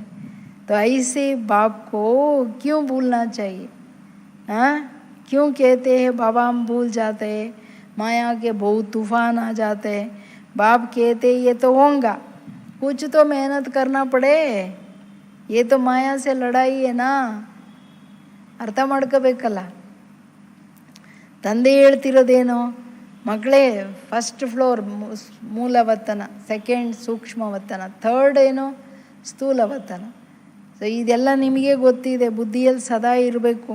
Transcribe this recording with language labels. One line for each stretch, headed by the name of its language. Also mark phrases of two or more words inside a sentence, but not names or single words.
Hindi: तो ऐसे बाप को क्यों भूलना चाहिए? हाँ, क्यों कहते हैं बाबा हम भूल जाते हैं, माया के बहुत तूफान आ जाते हैं. बाप कहते ये तो होगा, कुछ तो मेहनत करना पड़े. ये तो माया से लड़ाई है ना,
Kannada: ಅರ್ಥ ಮಾಡ್ಕೋಬೇಕಲ್ಲ. ತಂದೆ ಹೇಳ್ತಿರೋದೇನು, ಮಕ್ಕಳೇ 1st ಫ್ಲೋರ್ ಮೂಲವತನ, 2nd ಸೂಕ್ಷ್ಮವತನ, 3rd ಏನು ಸ್ಥೂಲವತನ. ಸೊ ಇದೆಲ್ಲ ನಿಮಗೆ ಗೊತ್ತಿದೆ, ಬುದ್ಧಿಯಲ್ಲಿ ಸದಾ ಇರಬೇಕು.